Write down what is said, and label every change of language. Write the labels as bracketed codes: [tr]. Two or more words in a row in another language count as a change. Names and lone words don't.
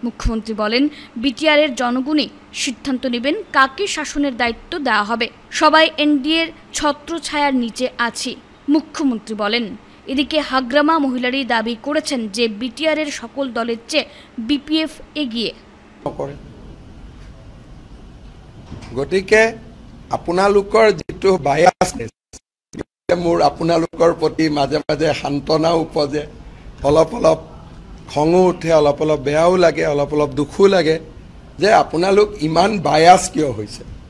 [bn] মুখ্যমন্ত্রী বলেন, বিটিআরের জনগণই সিদ্ধান্ত নেবেন কাকে শাসনের দায়িত্ব দেওয়া হবে। সবাই এনডিএর ছত্রছায়ার নিচে আছি, মুখ্যমন্ত্রী বলেন। এদিকে হাগ্রামা মহিলারই দাবি করেছেন যে বিটিআরের সকল দলের চেয়ে বিপিএফ এগিয়ে। [as] গতিকে আপোনালোকৰ যেটো বায়াসনেছ, মোৰ আপোনালোকৰ প্ৰতি মাজে মাজে সান্তনাও উপজে, অলপ অলপ খঙো উঠে, অলপ অলপ বেয়াও লাগে, অলপ অলপ দুখো লাগে যে আপোনালোক ইমান বায়াস কিয় হৈছে।